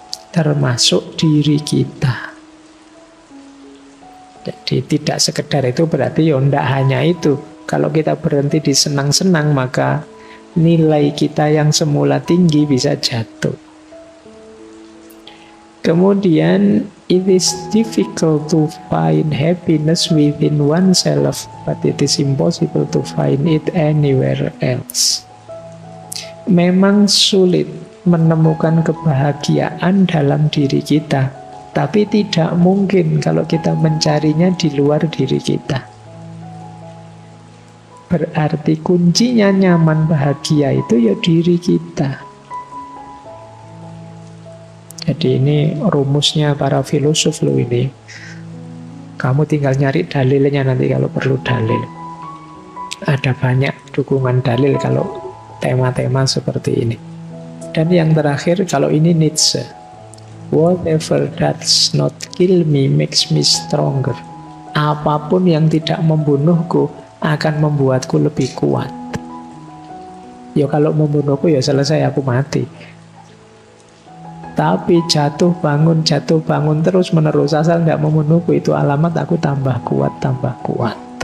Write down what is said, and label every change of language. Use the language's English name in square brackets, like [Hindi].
[Indonesian] Termasuk diri kita. Jadi tidak sekedar itu berarti ya tidak hanya itu. Kalau kita berhenti di senang-senang, maka nilai kita yang semula tinggi bisa jatuh. Kemudian, [English] it is difficult to find happiness within oneself, but it is impossible to find it anywhere else. [Indonesian] Memang sulit menemukan kebahagiaan dalam diri kita, tapi tidak mungkin kalau kita mencarinya di luar diri kita. Berarti kuncinya nyaman bahagia itu ya diri kita. Jadi ini rumusnya para filosof loh ini. Kamu tinggal nyari dalilnya nanti kalau perlu dalil. Ada banyak dukungan dalil kalau tema-tema seperti ini. Dan yang terakhir, kalau ini Nietzsche. [English] Whatever does not kill me makes me stronger. [Indonesian] Apapun yang tidak membunuhku akan membuatku lebih kuat. Ya kalau membunuhku ya selesai, aku mati. Tapi jatuh bangun terus menerus asal tidak membunuhku, itu alamat aku tambah kuat.